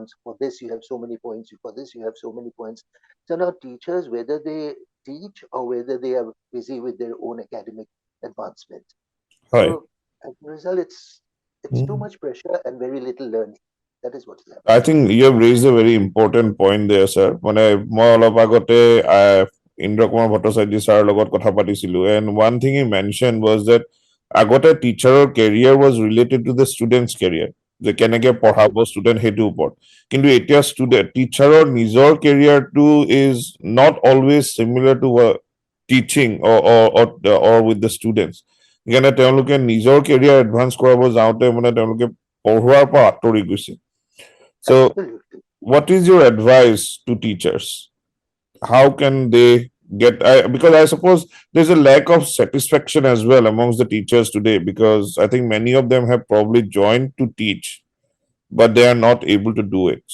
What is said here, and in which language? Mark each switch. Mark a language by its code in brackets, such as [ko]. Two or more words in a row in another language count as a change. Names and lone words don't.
[en] So for this, you have so many points. For this, you have so many points. So now, teachers, whether they teach or whether they are busy with their own academic advancement. [as] হয় [en] So as a result, it's too much pressure and very little learning. That is what is happening. I think you have raised a very important point there, sir. [as] মানে মই অলপ আগতে ইন্দ্ৰ কুমাৰ ভট্টাচাৰ্য ছাৰৰ লগত কথা পাতিছিলো [en] and one thing he mentioned was that [as] আগতে টিচাৰৰ [en] career was related to the student's career. [as] যে কেনেকে পঢ়াব ষ্টুডেণ্ট সেইটোৰ ওপৰত, কিন্তু এতিয়া টিচাৰৰ নিজৰ কেৰিয়াৰটো [en] is not always similar to teaching or with the students. [as] সেইকাৰণে তেওঁলোকে নিজৰ কেৰিয়াৰ এডভান্স কৰাব যাওঁতে মানে তেওঁলোকে পঢ়োৱাৰ পৰা আঁতৰি গৈছে। চ' [en] Absolutely. what is your advice to teachers? How can they get because I suppose there's a lack of satisfaction as well amongst the teachers today, because I think many of them have probably joined to teach but they are not able to do it.